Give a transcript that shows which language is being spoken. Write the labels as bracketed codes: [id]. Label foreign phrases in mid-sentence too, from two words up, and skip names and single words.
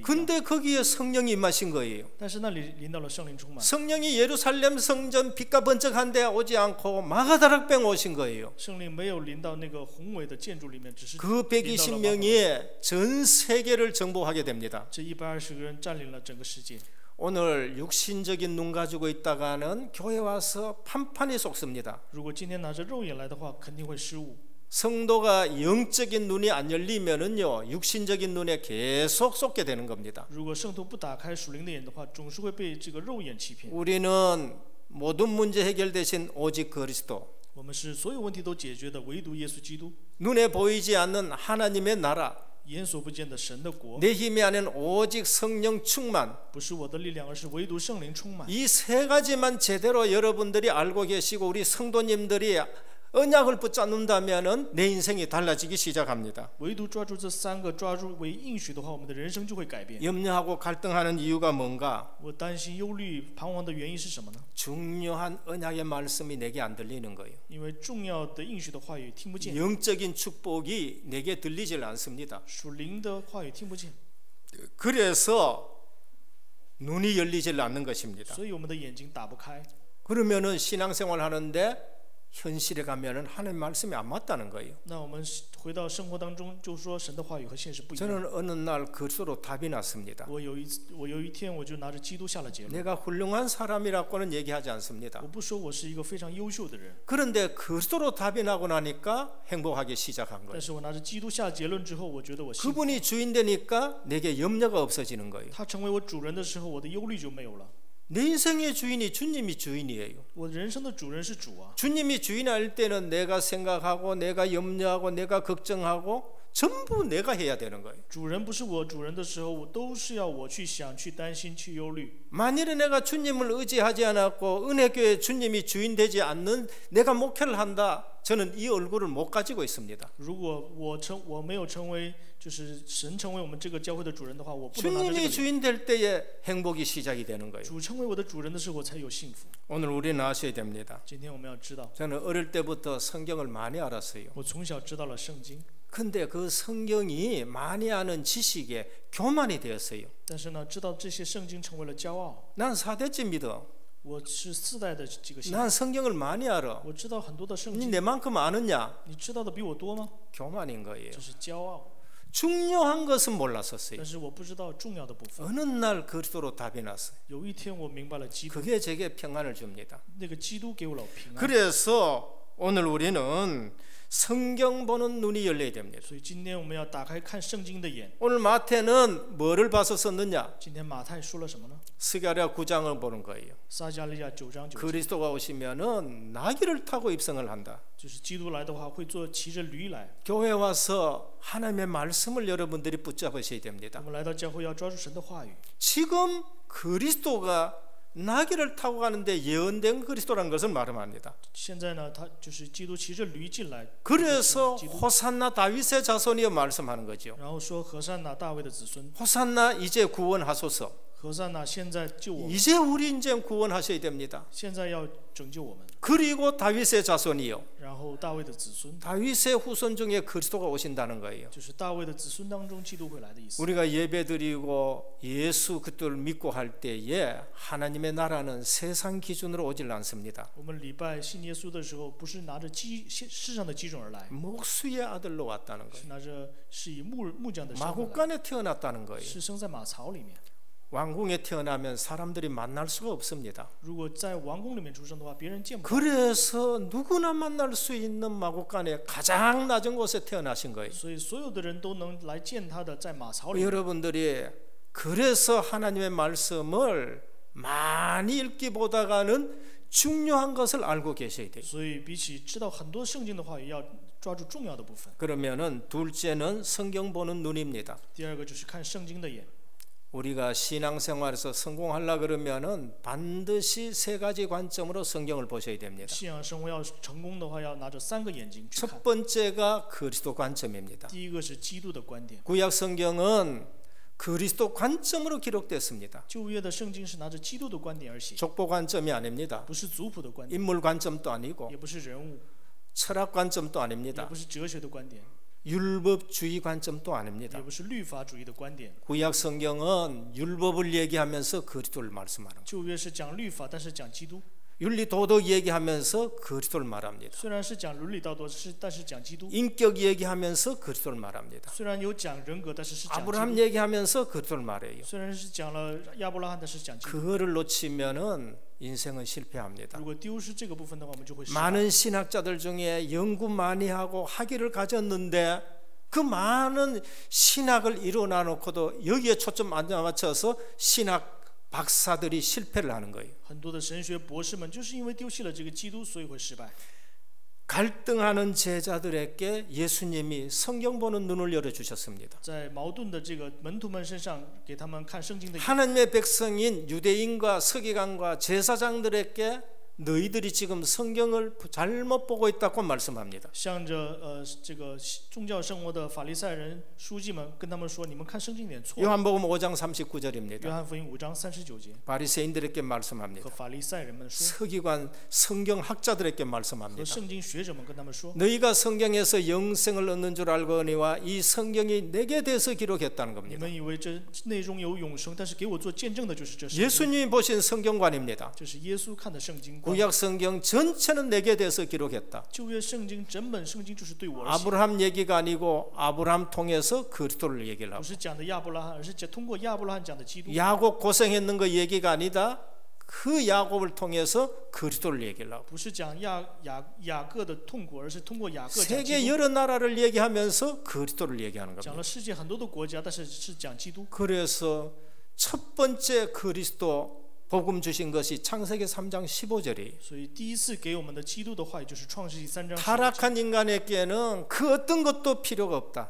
[ko] 근데 거기에 성령이 임하신 거예요. [zh] 但是那里临到了圣灵充满， [ko] 성령이 예루살렘 성전 빛과 번쩍한 데 오지 않고 마가다락병 오신 거예요. [zh] 圣灵没有临到那个宏伟的建筑里面，只是 [ko] 그 120명이 전 세계를 정복하게 됩니다. [zh] 这120个人占领了整个世界。 [ko] 오늘 육신적인 눈 가지고 있다가는 교회 와서 판판이 속습니다. [zh] 如果今天拿着肉眼来的话，肯定会失误。 [ko] 성도가 영적인 눈이 안 열리면은요 육신적인 눈에 계속 쏟게 되는 겁니다. [zh] 如果圣徒不打开属灵的眼的话，总是会被这个肉眼欺骗。 [ko] 우리는 모든 문제 해결되신 오직 그리스도, [zh] 我们是所有问题都解决的，唯独耶稣基督， [ko] 눈에 보이지 않는 하나님의 나라, [zh] 眼所不见的神的国， [ko] 내 힘이 아닌 오직 성령 충만, [zh] 不是我的力量，而是唯独圣灵充满。 [ko] 이 세 가지만 제대로 여러분들이 알고 계시고 우리 성도님들이 언약을 붙잡는다면은 내 인생이 달라지기 시작합니다. [zh] 唯独抓住这3个，抓住为应许的话，我们的人生就会改变。 [ko] 염려하고 갈등하는 이유가 뭔가? [zh] 我担心、忧虑、彷徨的原因是什么呢？ [ko] 중요한 언약의 말씀이 내게 안 들리는 거예요. [zh] 因为重要的应许的话语听不见， [ko] 영적인 축복이 내게 들리질 않습니다. [zh] 属灵的话语听不见， [ko] 그래서 눈이 열리질 않는 것입니다. [zh] 所以我们的眼睛打不开。 [ko] 그러면은 신앙생활 하는데 현실에 가면은 하나님 말씀이 안 맞다는 거예요. [zh] 那我们回到生活当中，就说神的话语和现实不一样。 [ko] 저는 어느 날 그리스도로 답이 났습니다. [zh] 我有一天，我就拿着基督下了结论。 [ko] 내가 훌륭한 사람이라고는 얘기하지 않습니다. [zh] 我不说我是一个非常优秀的人， [ko] 그런데 그리스도로 답이 나고 나니까 행복하기 시작한 거예요. [zh] 但是我拿着基督下结论之后，我觉得我幸福。 [ko] 그분이 주인 되니까 내게 염려가 없어지는 거예요. [zh] 他成为我主人的时候，我的忧虑就没有了。 [ko] 내 인생의 주인이 주님이 주인이에요. [zh] 我人生的主人是主啊。 [ko] 주님이 주인할 때는 내가 생각하고 내가 염려하고 내가 걱정하고 전부 내가 해야 되는 거예요. [zh] 主人不是我主人的时候，我都是要我去想、去担心、去忧虑。 [ko] 만일에 내가 주님을 의지하지 않았고 은혜교회 주님이 주인 되지 않는 내가 목회를 한다. 저는 이 얼굴을 못 가지고 있습니다. [zh] 如果我没有成为就是神成为我们这个教会的主人的话，我不能拿着这个 [ko] 주님이 [zh] 脸。 [ko] 주인 될 때에 행복이 시작이 되는 거예요. [zh] 主成为我的主人的时候，我才有幸福。 [ko] 오늘 우리는 아셔야 됩니다. [zh] 今天我们要知道， [ko] 저는 어릴 때부터 성경을 많이 알았어요. [zh] 我从小知道了圣经， [ko] 근데 그 성경이 많이 아는 지식에 교만이 되었어요. [zh] 但是呢，知道这些圣经成为了骄傲。 [ko] 난 4대째 믿어. [zh] 我是4代的这个信， [ko] 난 성경을 많이 알아. [zh] 我知道很多的圣 [ko] 니 [zh] 经， [ko] 내만큼 아느냐? [zh] 你知道的比我多吗？ [ko] 교만인 거예요. [zh] 这是骄傲。 [ko] 중요한 것은 몰랐었어요. [zh] 但是我不知道重要的部分。 [ko] 어느 날 그리스도로 답이 났어요. [zh] 有一天我明白了基督， [ko] 그게 제게 평안을 줍니다. [zh] 那个基督给我了平安。 [ko] 그래서 오늘 우리는 성경 보는 눈이 열려야 됩니다. [zh] 所以今天我们要打开看圣经的眼。 [ko] 오늘 마태는 뭐를 봐서 썼느냐? [zh] 今天马太说了什么呢？ [ko] 스가랴 9장을 보는 거예요. [zh] 撒迦利亚9章9节， [ko] 그리스도가 오시면은 나귀를 타고 입성을 한다. [zh] 就是基督来的话会骑着驴来。 [ko] 교회 와서 하나님의 말씀을 여러분들이 붙잡으셔야 [zh] 我 [ko] 됩니다. [zh] 们来到教会要抓住神的话语。 [ko] 지금 그리스도가 나귀를 타고 가는데 예언된 그리스도라는 것을 말합니다. [zh] 现在呢，他就是基督骑着驴进来， [ko] 그래서 [zh] 基督， [ko] 호산나 다윗의 자손이여 말씀하는 거죠. [zh] 然后说和散那大卫的子孙， [ko] 호산나 이제 구원하소서. [zh] 和散那现在救我们， [ko] 이제 우리 이제 구원하셔야 됩니다. [zh] 现在要拯救我们。 [ko] 그리고 다윗의 자손이요. [zh] 然后大卫的子孙， [ko] 다윗의 후손 중에 그리스도가 오신다는 거예요. [zh] 就是大卫的子孙当中基督会来的意思。 [ko] 우리가 예배드리고 예수 그리스도를 믿고 할 때에 하나님의 나라는 세상 기준으로 오질 않습니다. [zh] 我们礼拜信耶稣的时候，不是拿着世上的基准而来， [ko] 목수의 아들로 왔다는 거예요. [zh] 是拿着是以木匠的身份来， [ko] 마국간에 태어났다는 거예요. [zh] 是生在马槽里面。 [ko] 왕궁에 태어나면 사람들이 만날 수가 없습니다. [zh] 如果在王宫里面出生的话，别人见不到。 [ko] 그래서 누구나 만날 수 있는 마국간에 가장 낮은 곳에 태어나신 거예요. [zh] 所以所有的人都能来见他的，在马槽里面。 [ko] 여러분들이 그래서 하나님의 말씀을 많이 읽기보다는 중요한 것을 알고 계셔야 돼요. [zh] 所以比起知道很多圣经的话，也要抓住重要的部分。 [ko] 그러면은 둘째는 성경 보는 눈입니다. [zh] 第二个就是看圣经的眼。 [ko] 우리가 신앙생활에서 성공하려 그러면은 반드시 3가지 관점으로 성경을 보셔야 됩니다. [zh] 信仰生活要成功的话，要拿着3个眼睛去看。 [ko] 첫 번째가 그리스도 관점입니다. [zh] 第一个是基督的观点。 [ko] 구약 성경은 그리스도 관점으로 기록됐습니다. [zh] 旧约的圣经是拿着基督的观点而写， [ko] 족보 관점이 아닙니다. [zh] 不是族谱的观点， [ko] 인물 관점도 아니고 [zh] 也不是人物， [ko] 철학 관점도 [zh] 也 [ko] 아닙니다. [zh] 不是哲学的观点， [ko] 율법주의 관점도 아닙니다. [zh] 也不是律法主义的观点。 [ko] 구약 성경은 율법을 얘기하면서 그리스도를 말씀하는 거예요. [zh] 旧约是讲律法，但是讲基督。 [ko] 윤리도덕 얘기하면서 그리스도를 말합니다. [zh] 虽然是讲伦理道德，但是讲基督。 [ko] 인격 얘기하면서 그리스도를 말합니다. [zh] 虽然有讲人格，但是是讲基 [ko] 아브라함 [zh] 督。 [ko] 얘기하면서 그리스도를 말해요. [zh] 虽然是讲了亚伯拉罕，但是讲基督。 [ko] 그거를 놓치면은 인생은 실패합니다. [zh] 如果丢失这个部分的话，我们就会失败。 [ko] 많은 신학자들 중에 연구 많이 하고 학위를 가졌는데 그 많은 신학을 이루어 놓고도 여기에 초점 안 맞춰서 신학 박사들이 실패를 하는 거예요. [zh] 很多的神学博士们就是因为丢弃了这个基督，所以会失败。 [ko] 갈등하는 제자들에게 예수님이 성경 보는 눈을 열어 주셨습니다. [zh] 在矛盾的这个门徒们身上，给他们看圣经的眼。 [ko] 하나님의 백성인 유대인과 서기관과 제사장들에게 너희들이 지금 성경을 잘못 보고 있다고 말씀합니다. [zh] 向着这个宗教生活的法利赛人、书记们，跟他们说：你们看圣经有点错。 [ko] 요한복음 5장 [zh] 约 [ko] 39절입니다. [zh] 翰福音5章39节， [ko] 바리새인들에게 말씀합니다. [zh] 和法利赛人们说， [ko] 서기관 성경학자들에게 [zh] 和 [ko] 말씀합니다. [zh] 圣经学者们跟他们说， [ko] 너희가 성경에서 영생을 얻는 줄 알거니와 이 성경이 내게 대해서 기록했다는 [zh] 你 [ko] 겁니다. [zh] 们以为这内中有永生，但是给我做见证的就是这圣经， [ko] 예수님이 보신 성경관입니다. [zh] 这是耶稣看的圣经观。 [ko] 구약 성경 전체는 내게 대해서 기록했다. [zh] 旧约圣经整本圣经就是对我而写， [ko] 아브라함 얘기가 아니고 아브라함 통해서 그리스도를 얘기를 [zh] 不 [ko] 하고 [zh] 是讲的亚伯拉罕，而是通过亚伯拉罕讲的基督。 [ko] 야곱 고생했는 거 얘기가 아니다. 그 야곱을 통해서 그리스도를 얘기를 하고 [zh] 不是讲雅各的痛苦，而是通过雅各讲基 [ko] 세계 [zh] 督。 [ko] 여러 나라를 얘기하면서 그리스도를 얘기하는 [zh] 讲 [ko] 겁니다. [zh] 了世界很多的国家，但是是讲基督。 [ko] 그래서 첫 번째 그리스도 복음 주신 것이 창세기 3장 15절이에요. [zh] 所以第一次给我们的基督的话语就是创世纪3章15节。 [ko] 타락한 인간에게는 그 어떤 것도 필요가 없다.